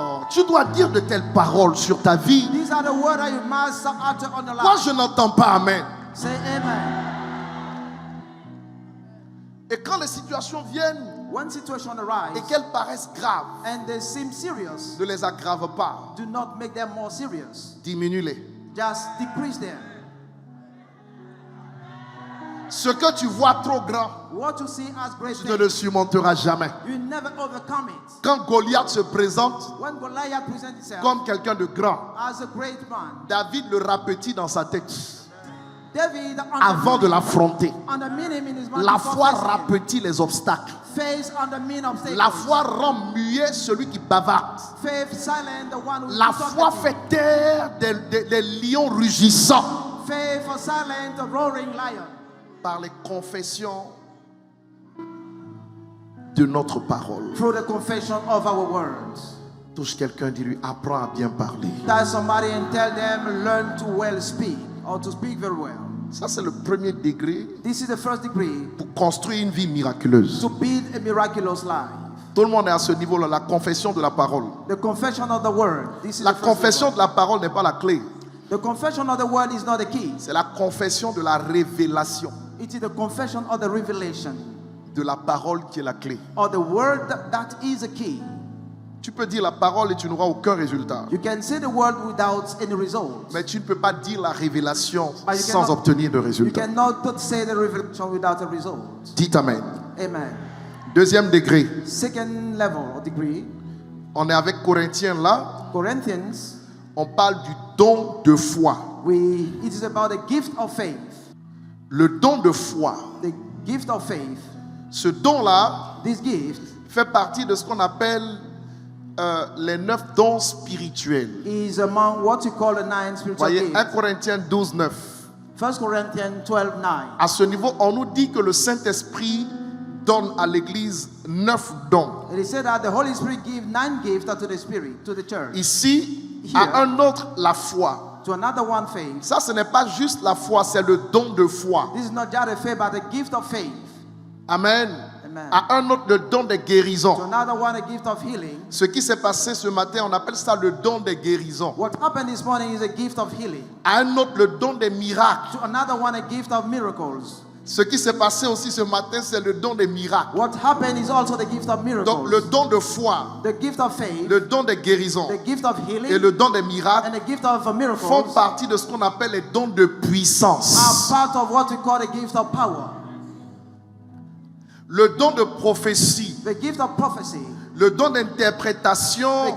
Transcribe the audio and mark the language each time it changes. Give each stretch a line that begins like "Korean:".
French: Tu dois dire de telles paroles sur ta vie.
English: These are the words that you must utter on your
French: Moi,
English: life.
French: je n'entends pas amen.
English: Say amen.
French: Et quand les situations viennent
English: When situations
French: et
English: arise
French: qu'elles paraissent graves,
English: and they seem serious,
French: ne les aggrave pas.
English: do not make them more serious.
French: Diminue-les.
English: Just decrease them.
French: Ce que tu vois trop grand,
English: What you see as great
French: tu ne le
English: things,
French: surmonteras jamais.
English: you never overcome it.
French: Quand Goliath se présente
English: When Goliath presents himself
French: comme quelqu'un de grand,
English: as a great man,
French: David le rapetit dans sa tête
English: David
French: avant de l'affronter.
English: undermine him in his mind.
French: La
English: before
French: foi
English: facing him.
French: rapetit les obstacles.
English: Face undermine obstacles.
French: La foi rend muet celui qui bavarde.
English: Faith silent the one who
French: La
English: is
French: foi
English: talkative.
French: fait taire des lions rugissants
English: Faith silent the roaring lion.
French: par les confessions de notre parole.
English: Through the confession of our words.
French: Touche quelqu'un, dis-lui, apprends à bien parler.
English: Tell somebody and tell them, learn to well speak or to speak very well.
French: Ça, c'est le premier degré
English: This is the first degree
French: pour construire une vie miraculeuse.
English: to build a miraculous life.
French: Tout le monde est à ce niveau-là, la confession de la parole.
English: The confession of the word. This is
French: La
English: the first
French: confession
English: level.
French: de la parole n'est pas la clé.
English: The confession of the word is not the key.
French: C'est la confession de la révélation
English: It is the confession of the revelation
French: de la parole qui est la clé.
English: or the word that is the key.
French: Tu peux dire la parole et tu n'auras aucun résultat.
English: You can say the word without any result.
French: Mais tu ne peux pas dire la révélation
English: But you
French: sans
English: cannot-
French: obtenir de
English: You
French: résultat.
English: cannot say the revelation without a result.
French: Dites Amen.
English: Amen.
French: Deuxième degré.
English: Second level or degree,
French: On est avec Corinthiens là.
English: Corinthians,
French: On parle du don de foi.
English: it is about the gift of faith.
French: Le don de foi.
English: The gift of faith,
French: Ce don-là
English: this gift
French: fait partie de ce qu'on appelle les 9 dons spirituels.
English: is among what you call the 9 spiritual
French: Voyez, 1
English: gifts.
French: Corinthiens 12, 9.
English: 1 Corinthians 12:9.
French: À ce niveau, on nous dit que le Saint-Esprit donne à l'Église 9 dons.
English: It is said that the Holy Spirit gives 9 gifts to the Spirit, to the church.
French: Ici,
English: Here.
French: à un autre, la foi.
English: To another one, faith.
French: Ça, ce n'est pas juste la foi, c'est le don de foi.
English: This is not just a faith, but a gift of faith.
French: Amen.
English: Amen.
French: À un autre, le don des guérisons.
English: To another one, a gift of healing.
French: Ce qui s'est passé ce matin, on appelle ça le don des guérisons.
English: What happened this morning is a gift of healing.
French: À un autre, le don des miracles.
English: To another one, a gift of miracles.
French: Ce qui s'est passé aussi ce matin, c'est le don des miracles.
English: What happened is also the gift of miracles.
French: Donc le don de foi,
English: The gift of faith,
French: le don des guérisons
English: the gift of healing,
French: et le don des miracles
English: and the gift of
French: font
English: miracles
French: partie de ce qu'on appelle les dons de
English: are
French: puissance.
English: part of what we call the gift of power.
French: Le don de prophétie,
English: The gift of prophecy,
French: le don d'interprétation